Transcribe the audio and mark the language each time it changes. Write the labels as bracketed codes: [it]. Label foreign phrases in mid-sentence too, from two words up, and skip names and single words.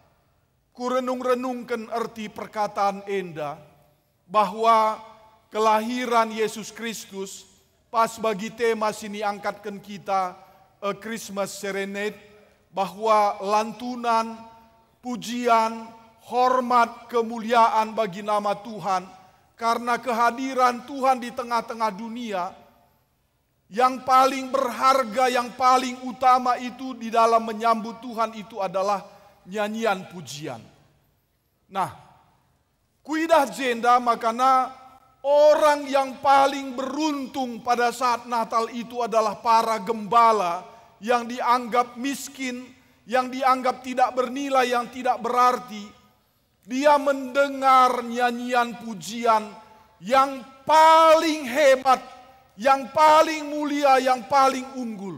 [id] Kurenung-renungkan arti perkataan enda bahwa kelahiran Yesus Kristus pas bagi tema sini angkatkan kita A Christmas Serenade, bahwa lantunan, pujian, hormat, kemuliaan bagi nama Tuhan karena kehadiran Tuhan di tengah-tengah dunia. Yang paling berharga, yang paling utama itu di dalam menyambut Tuhan itu adalah nyanyian pujian. Nah, [btx] kuidah jenda makana [id] orang yang paling beruntung pada saat Natal itu adalah para gembala yang dianggap miskin, yang dianggap tidak bernilai, yang tidak berarti. Dia mendengar nyanyian pujian yang paling hebat, yang paling mulia, yang paling unggul.